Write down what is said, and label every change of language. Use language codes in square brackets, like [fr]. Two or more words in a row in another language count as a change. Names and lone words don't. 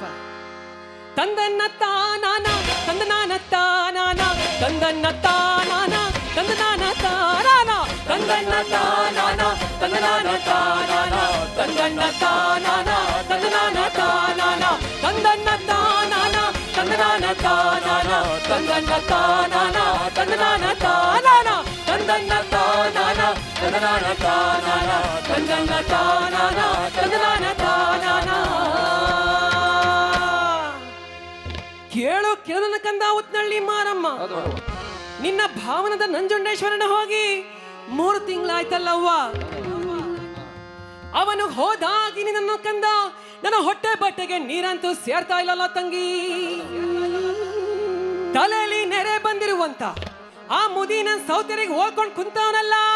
[kn] ತಂದನ್ನ ತಾನಾನ ತಂದನಾನ ತಾನಾನ ತಂದನ್ನ ತಾನಾನ ತಂದನಾನ ತಾನಾನ ತಂದನ್ನ ತಾನಾನ ತಂದನಾನ ತಾನಾನ ತಂದನ್ನ ತಾನಾನ ತಂದನಾನ ತಾನಾನ ತಂದನ್ನ ತಾನಾನ ತಂದನಾನ ತಾನಾನ ತಂದನ್ನ ತಾನಾನ ತಂದನಾನ ತಾನಾನ ತಂದನ್ನ ತಾನಾನ ತಂದನಾನ ತಾನಾನ ತಂದನ್ನ ತಾನಾನ ತಂದನಾನ ತಾನಾನ. ಕೇಳು ಕೇಳನ ಕಂದ ಉತ್ನಳ್ಳಿ ಮಾರಮ್ಮ, ನಿನ್ನ ಭಾವನದ ನಂಜುಂಡೇಶ್ವರನ ಹೋಗಿ 3 ತಿಂಗಳಾಯ್ತಲ್ಲವ್ವ. ಅವನು ಹೋದಾಗಿ ನಿನ್ನನ್ನು ಕಂದ ನನ್ನ ಹೊಟ್ಟೆ ಬಟ್ಟೆಗೆ ನೀರಂತೂ ಸೇರ್ತಾ ಇಲ್ಲಲ್ಲ ತಂಗಿ. ತಲೆಯಲ್ಲಿ ನೆರೆ ಬಂದಿರುವಂತ ಆ ಮುದಿನ ಸೌತೆರಿಗೆ ಹೋಲ್ಕೊಂಡು ಕುಂತವನಲ್ಲ.